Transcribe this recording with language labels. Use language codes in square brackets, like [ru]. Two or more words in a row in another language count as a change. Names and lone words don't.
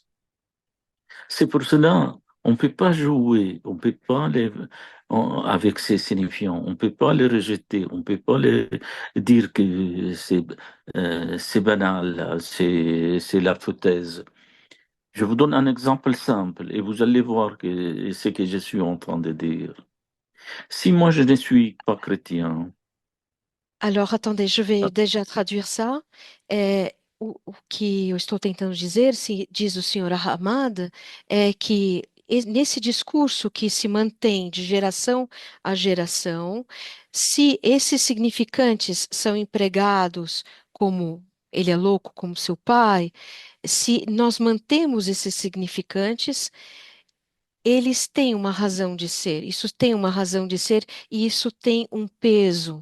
[fr] C'est pour cela on ne peut pas jouer, on peut pas avec ces signifiants, on ne peut pas les rejeter, on ne peut pas les dire que c'est banal, c'est la foutaise. Je vous donne un exemple simple et vous allez voir que ce que je suis en train de dire. Si moi je ne suis pas chrétien, Alors, attendez, je vais déjà traduire ça. [pt] O que eu estou tentando dizer, diz o senhor Ahmad, é que nesse discurso que se mantém de geração a geração, se esses significantes são empregados como ele é louco, como seu pai, se nós mantemos esses significantes, eles têm uma razão de ser, isso tem uma razão de ser e isso tem um peso.